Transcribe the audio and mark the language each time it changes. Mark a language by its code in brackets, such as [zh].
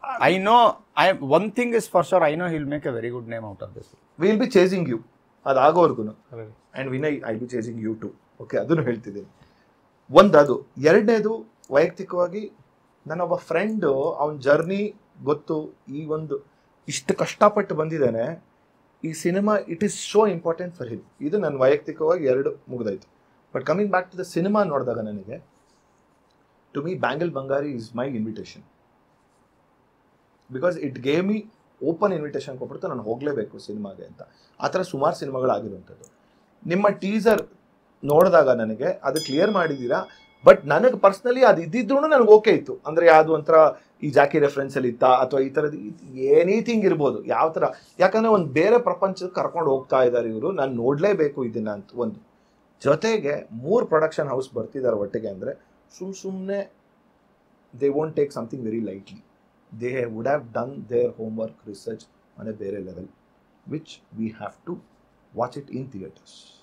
[en] I know, one thing is for sure, I know he'll make a very good name out of this. We'll be chasing you, [kn] ಅದಾಗೋವರೆಗೂ. [en] And Vinay, I be chasing you too. Okay, [kn] ಅದನ್ನು ಹೇಳ್ತಿದ್ದೀನಿ. ಅದು. ಎರಡನೇದು, ವೈಯಕ್ತಿಕವಾಗಿ ನನ್ನೊಬ್ಬ friend, ಅವನ journey ಗೊತ್ತು. ಈ ಒಂದು ಇಷ್ಟು ಕಷ್ಟಪಟ್ಟು ಬಂದಿದ್ದಾನೆ ಈ cinema, [en] It is so important for him. [kn] ಇದು ನನ್ನ ವೈಯಕ್ತಿಕವಾಗಿ 2 ಮುಗಿದಾಯ್ತು. [en] but coming back to the cinema [kn] ನೋಡಿದಾಗ ನನಗೆ, [en] to me [kn] bangle Bangari [en] Is my invitation. Because it gave me open invitation [kn] ಕೊಟ್ಬಿಡ್ತು, ನಾನು ಹೋಗಲೇಬೇಕು ಸಿನಿಮಾಗೆ ಅಂತ. ಆ ಥರ ಸುಮಾರು ಸಿನಿಮಾಗಳಾಗಿರುವಂಥದ್ದು. ನಿಮ್ಮ ಟೀಸರ್ ನೋಡಿದಾಗ ನನಗೆ ಅದು ಕ್ಲಿಯರ್ ಮಾಡಿದ್ದೀರಾ, ಬಟ್ ನನಗೆ ಪರ್ಸ್ನಲಿ ಅದು ಇದ್ದಿದ್ರೂ ನನಗೆ ಓಕೆ ಇತ್ತು. ಅಂದರೆ ಯಾವುದು ಒಂಥರ ಈ ಜಾಕಿ ರೆಫರೆನ್ಸಲ್ಲಿ ಇತ್ತಾ, ಅಥವಾ ಈ ಥರದ್ದು ಎನಿಥಿಂಗ್ ಇರ್ಬೋದು, ಯಾವ ಥರ. ಯಾಕಂದರೆ ಒಂದು ಬೇರೆ ಪ್ರಪಂಚಕ್ಕೆ ಕರ್ಕೊಂಡು ಹೋಗ್ತಾ ಇದ್ದಾರೆ ಇವರು, ನಾನು ನೋಡಲೇಬೇಕು ಇದನ್ನು ಅಂತ. ಒಂದು ಜೊತೆಗೆ 3 ಪ್ರೊಡಕ್ಷನ್ ಹೌಸ್ ಬರ್ತಿದ್ದಾರೆ ಒಟ್ಟಿಗೆ, ಅಂದರೆ ಸುಮ್ಮನೆ [en] They won't take something very lightly. They would have done their homework, research on a ಬೇರೆ level, which we have to watch it in theaters.